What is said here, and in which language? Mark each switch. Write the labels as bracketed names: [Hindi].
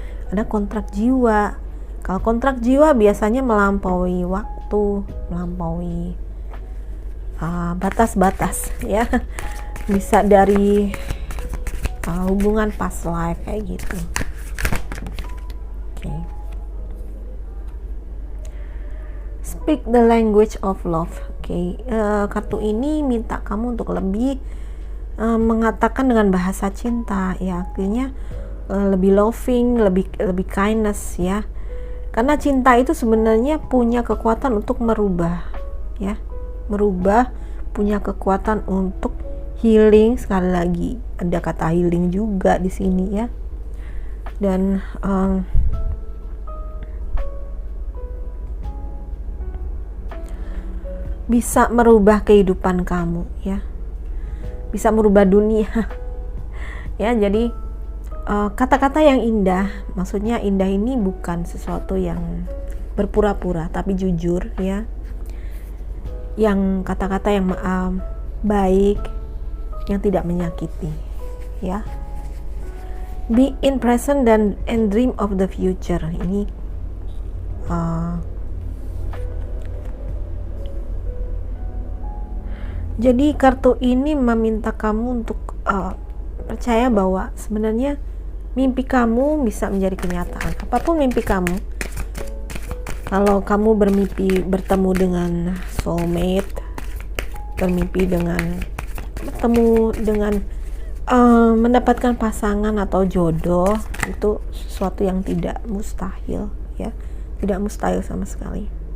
[Indonesian] Ada kontrak jiwa. Kalau kontrak jiwa biasanya melampaui waktu, melampaui batas-batas ya. Bisa dari hubungan past life kayak gitu. Oke. [English] Speak the language of love. [Indonesian] Oke. Kartu ini minta kamu untuk lebih mengatakan dengan bahasa cinta ya, artinya lebih loving, lebih kindness ya. Karena cinta itu sebenarnya punya kekuatan untuk merubah ya. Merubah, punya kekuatan untuk healing. Sekali lagi ada kata healing juga di sini ya. Dan bisa merubah kehidupan kamu ya, bisa merubah dunia ya. Jadi kata-kata yang indah, maksudnya indah ini bukan sesuatu yang berpura-pura tapi jujur ya, yang kata-kata yang baik, yang tidak menyakiti ya. [English] Be in present and dream of the future. [Indonesian] Ini jadi kartu ini meminta kamu untuk percaya bahwa sebenarnya mimpi kamu bisa menjadi kenyataan. Apapun mimpi kamu, kalau kamu bermimpi bertemu dengan soulmate, bermimpi dengan bertemu dengan mendapatkan pasangan atau jodoh, itu sesuatu yang tidak mustahil ya, tidak mustahil sama sekali.